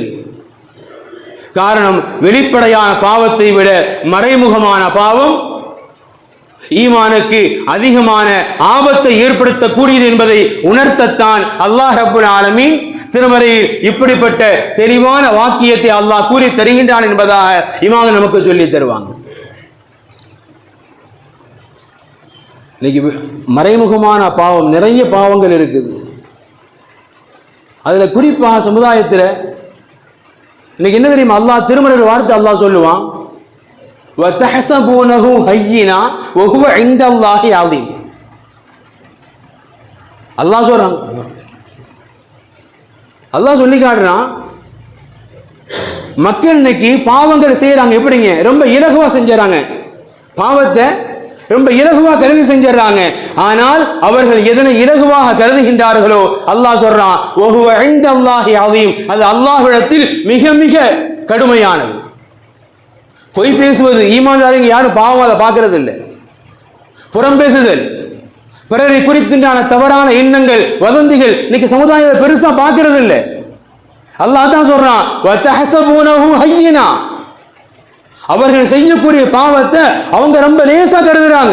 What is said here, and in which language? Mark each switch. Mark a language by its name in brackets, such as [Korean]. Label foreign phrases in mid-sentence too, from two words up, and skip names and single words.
[Tamil] காரணம், வெளிப்படையான பாவத்தை விட மறைமுகமான பாவம் ஈமானுக்கு அதிகமான ஆபத்தை ஏற்படுத்தக்கூடியது என்பதை உணர்த்தத்தான் [Arabic] الله رب العالمين [Tamil] திருமறையில் இப்படிப்பட்ட தெளிவான வாக்கியத்தை அல்லாஹ் கூறி தருகின்றான் என்பதாக இமாம்கள் நமக்கு சொல்லி தருவாங்க. இன்னைக்கு மறைமுகமான பாவம் நிறைய பாவங்கள் இருக்குது. அதுல குறிப்பாக சமுதாயத்தில் இன்னைக்கு என்ன தெரியுமா, அல்லாஹ் திருமறையில் வார்த்தை அல்லாஹ் சொல்லுவான், [Arabic] وَتَحْسَبُونَهُ هَيِّنًا وَهُوَ عِندَ اللَّهِ عَظِيمٌ. [Tamil] அல்லாஹ் சொல்றான், அல்லாஹ் சொல்லி காட்டுறான், மக்கள் இன்னைக்கு பாவங்கள் செய்யறாங்க. எப்படிங்க? ரொம்ப இலகுவா செஞ்சாங்க, பாவத்தை ரொம்ப இலகுவா கருதி செஞ்சிடறாங்க. ஆனால் அவர்கள் எதனை இலகுவாக கருதுகின்றார்களோ அல்லாஹ் சொல்றான், [Arabic] وَهُوَ عِندَ اللَّهِ عَظِيمٌ, [Tamil] அது அல்லாஹ்விடத்தில் மிக மிக கடுமையானது. பொய் பேசுவது, ஈமான்தாரிங்க யாரும் பாவம் அதை பார்க்கறது இல்லை. புறம் பேசுதல், பிறரை குறித்துண்டான தவறான எண்ணங்கள், வதந்திகள் இன்னைக்கு சமுதாயத்தை பெருசா பார்க்கிறது இல்லை. அல்லாஹ் தான் சொல்றான், [Arabic] وتحسبونه هينا, [Tamil] அவர்கள் செய்யக்கூடிய பாவத்தை அவங்க ரொம்ப லேசா கருதுறாங்க.